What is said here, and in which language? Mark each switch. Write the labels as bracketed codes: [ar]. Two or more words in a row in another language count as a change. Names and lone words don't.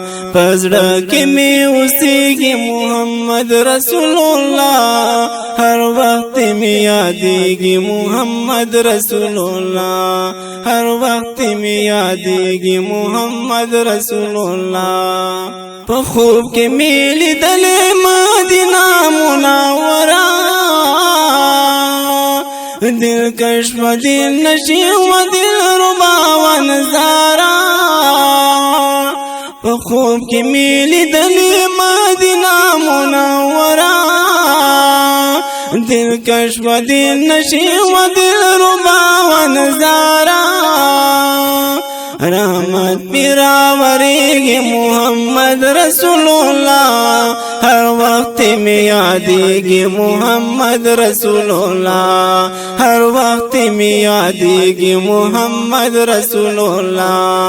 [ps] پزړه کې می اوسېږي [ar] محمد رسول الله، [ps] هر وخت می یادېږي [ar] محمد رسول الله، [ps] هر وخت می یادېږي [ar] محمد رسول الله. [ps] په خوب کې می لیدلې مدینه منوره، [fa] دل کش و دل نشی و دل ربا و نظارا. [ps] په خوب کې می لیدلې مدینه منوره، [fa] دل کش و دل نشی و دل ربا و نظارا. [ps] رحمت پیرا وریږي [ar] محمد رسول الله، [ps] هر وخت می یادېږي [ar] محمد رسول الله، [ps] هر وخت می یادېږي [ar] محمد رسول الله.